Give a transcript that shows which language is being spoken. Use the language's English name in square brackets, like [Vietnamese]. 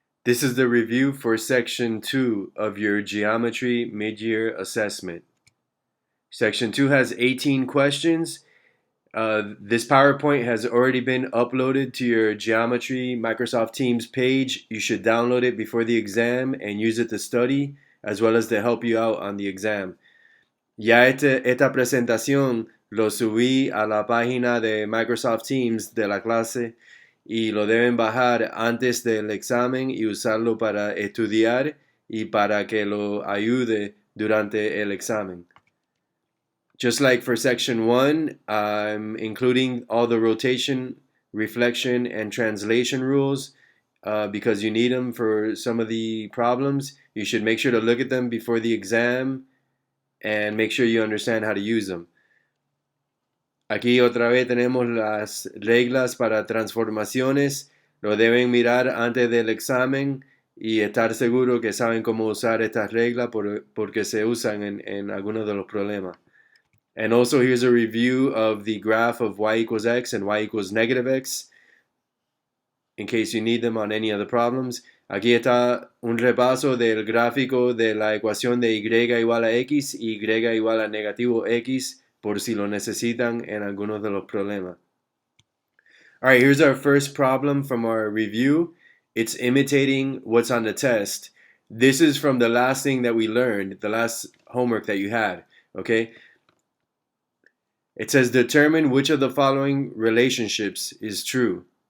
[English] This is the review for Section 2 of your Geometry Mid-Year Assessment. Section 2 has 18 questions. This PowerPoint has already been uploaded to your Geometry Microsoft Teams page. You should download it before the exam and use it to study, as well as to help you out on the exam. [Spanish] Ya esta presentación lo subí a la página de Microsoft Teams de la clase y lo deben bajar antes del examen y usarlo para estudiar y para que lo ayude durante el examen. [English] Just like for section 1, I'm including all the rotation, reflection, and translation rules because you need them for some of the problems. You should make sure to look at them before the exam and make sure you understand how to use them. [Spanish] Aquí otra vez tenemos las reglas para transformaciones. Lo deben mirar antes del examen y estar seguro que saben cómo usar estas reglas porque se usan en algunos de los problemas. [English] And also here's a review of the graph of y equals x and y equals negative x in case you need them on any of the problems. [Spanish] Aquí está un repaso del gráfico de la ecuación de y igual a x y y igual a negativo x por si lo necesitan en algunos de los problemas. [English] All right, here's our first problem from our review. It's imitating what's on the test. This is from the last thing that we learned, the last homework that you had, okay? It says determine which of the following relationships is true.